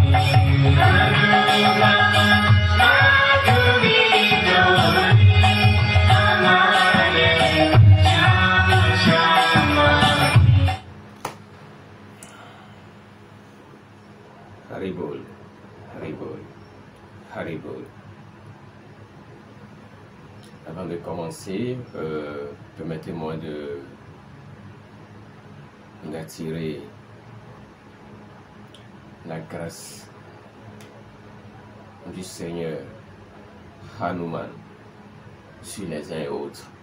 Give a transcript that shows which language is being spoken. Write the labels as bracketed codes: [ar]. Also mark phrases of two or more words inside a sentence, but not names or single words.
[hi] अनुपम माधुरी जोड़ी हमारे श्याम श्यामा की। हरि बोल, हरि बोल, हरि बोल। [fr] Avant de commencer, permettez-moi d'attirer la grâce du Seigneur Hanuman sur les uns et autres.